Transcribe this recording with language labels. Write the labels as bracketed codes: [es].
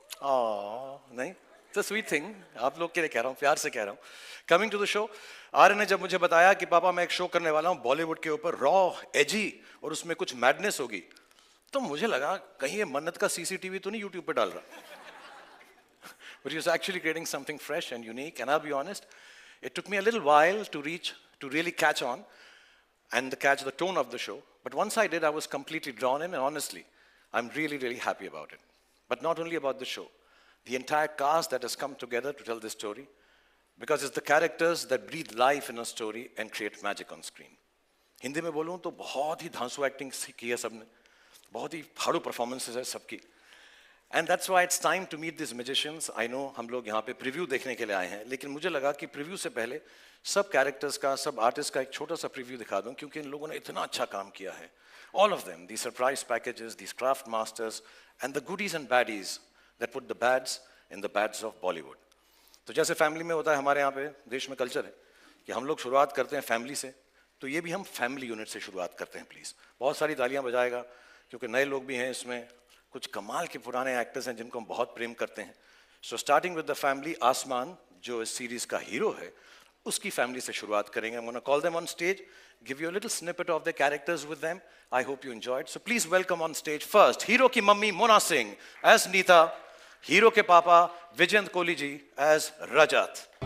[hi] नहीं, [en] It's a sweet thing. [hi] आप लोग के लिए कह रहा हूँ, प्यार से कह रहा हूँ. [en] coming to the show, [hi] Aryan ने जब मुझे बताया कि पापा मैं एक शो करने वाला हूँ बॉलीवुड के ऊपर, [en] raw, edgy, [hi] और उसमें कुछ मैडनेस होगी, तो मुझे लगा कहीं ये मन्नत का सीसीटीवी तो नहीं यूट्यूब पे डाल रहा. [en] But he was actually creating something fresh and unique. And I'll be honest, it took me a little while to really catch on and catch the tone of the show. But once I did, I was completely drawn in, and honestly, I'm really, really happy about it. But not only about the show, the entire cast that has come together to tell this story, because it's the characters that breathe life in a story and create magic on screen. [hi] Hindi में बोलूँ तो बहुत ही धांसू acting की है सबने, बहुत ही फाड़ू performances है सबकी. [en] And that's why it's time to meet these magicians. I know [hi] हम लोग यहाँ पे प्रीव्यू देखने के लिए आए हैं, लेकिन मुझे लगा कि प्रीव्यू से पहले सब कैरेक्टर्स का, सब आर्टिस्ट का एक छोटा सा प्रीव्यू दिखा दूँ, क्योंकि इन लोगों ने इतना अच्छा काम किया है. [en] All of them, these surprise packages, these craft masters, and the goodies and baddies that put the bads in the bads of Bollywood. [hi] तो जैसे फैमिली में होता है, हमारे यहाँ पे देश में कल्चर है कि हम लोग शुरुआत करते हैं फैमिली से, तो ये भी हम फैमिली यूनिट से शुरुआत करते हैं. प्लीज़ बहुत सारी तालियां बजाएगा, क्योंकि नए लोग भी हैं इसमें, कुछ कमाल के पुराने एक्टर्स हैं जिनको हम बहुत प्रेम करते हैं. [en] so starting with the family, [hi] आसमान जो इस सीरीज का हीरो है, उसकी फैमिली से शुरुआत करेंगे. [en] I'm gonna call them on stage, give you a little snippet of the characters with them. I hope you enjoyed. So please welcome on stage first [hi] hero की mummy [en] Mona Singh as Neeta, [hi] hero के पापा [en] Vijayant Kohli ji as Rajat.